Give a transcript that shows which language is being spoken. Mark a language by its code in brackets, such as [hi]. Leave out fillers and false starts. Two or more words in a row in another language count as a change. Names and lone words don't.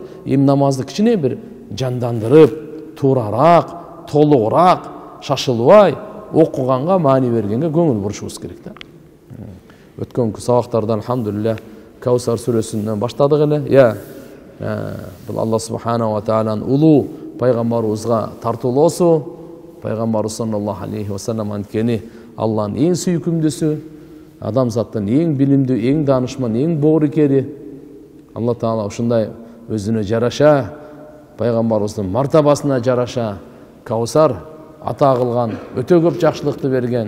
[ky] Эми намазды кичине бир жандандырып, туураараак, толугураак, шашылбай окуганга, маани бергенге көңүл бурушубуз керек да. Өткөнкү сабактарда алхамдулилля Каусар сүрөсүнөн баштадык эле. Бул [ar] الله سبحانه وتعالى [ky] улуу пайгамбарыбызга тартуулоосу, пайгамбарыбыз [ar] صلى الله عليه وسلم [ky] анткени Аллахнын эң сүйкүмдүүсү, адамзаттын эң билимдүү, эң даанышман, эң боорукери. Алла таала ушундай өзүнө жараша, пайгамбарыбыздын мартабасына жараша Каусар ата кылган, өтө көп жакшылыкты берген.